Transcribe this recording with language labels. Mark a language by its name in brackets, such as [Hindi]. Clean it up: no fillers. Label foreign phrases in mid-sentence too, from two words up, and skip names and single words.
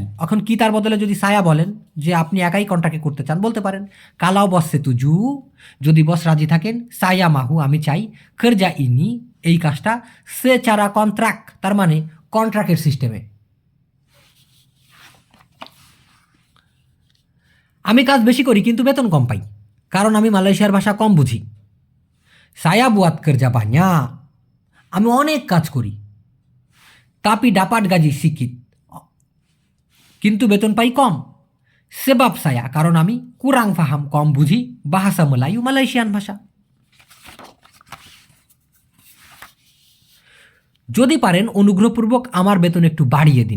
[Bangla] এখন কিতার বদলে যদি সায়া বলেন যে আপনি একাই কন্ট্রাক্টে করতে চান, বলতে পারেন [Malay] kalau bos setuju, [Bangla] যদি বস রাজি থাকেন, [Malay] saya mahu [Bangla] আমি চাই, [Malay] kerja ini [Bangla] এই কাজটা, [Malay] secara kontrak [Bangla] তার মানে কন্ট্রাক্টের সিস্টেমে। আমি কাজ বেশি করি কিন্তু বেতন কম পাই, কারণ আমি মালয়েশিয়ার ভাষা কম বুঝি। [Malay] saya buat kerja banyak, [Bangla] আমি অনেক কাজ করি, [Malay] tapi dapat gaji sikit [Bangla] কিন্তু বেতন পাই কম। [Malay] sebab saya, [Bangla] কারণ আমি [Malay] kurang faham [Bangla] কম বুঝি [Malay] bahasa Melayu [Bangla] মালয়েশিয়ান ভাষা। যদি পারেন অনুগ্রহপূর্বক আমার বেতন একটু বাড়িয়ে দিন।